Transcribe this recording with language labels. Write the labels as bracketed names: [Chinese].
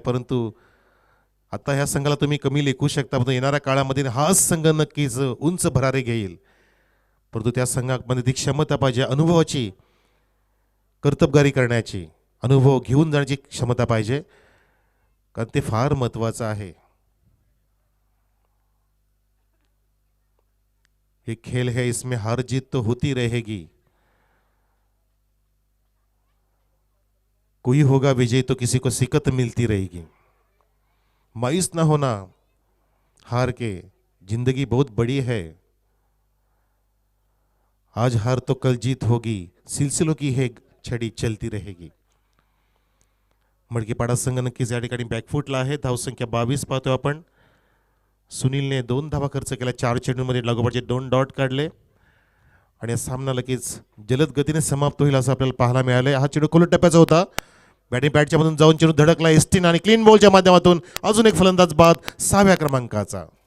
[Marathi] परंतु आता ह्या संघाला तुम्ही कमी लेखू शकता, परंतु येणाऱ्या काळामध्ये हाच संघ नक्कीच उंच भरारे घेईल. परंतु त्या संघामध्ये ती क्षमता पाहिजे, अनुभवाची, कर्तबगारी करण्याची, अनुभव घेऊन जाण्याची क्षमता पाहिजे, कारण ते फार महत्त्वाचं आहे. [Hindi] ये खेल है, इसमें हार जीत तो होती रहेगी. कोई होगा विजय तो किसी को सिकत मिलती रहेगी. मायूस ना होना हार के, जिंदगी बहुत बड़ी है. आज हार तो कल जीत होगी, सिलसिलों की है छड़ी चलती रहेगी. [Marathi] मडकीपाडा संघ नक्कीच या ठिकाणी बॅकफुटला आहे. धावसंख्या 22 पाहतोय आपण. सुनीलने 2 धावा खर्च केल्या, 4 चेंडूमध्ये लागोपाठचे 2 डॉट काढले आणि सामना लगेच जलद गतीने समाप्त होईल असं आपल्याला पाहायला मिळाले. हा चेंडू खोलट टप्प्याचा होता. बॅटिंग पॅडच्या मधून जाऊन चेंडू धडकला एस्टिन आणि क्लीन बॉलच्या माध्यमातून अजून एक फलंदाज बाद 6व्या क्रमांकाचा.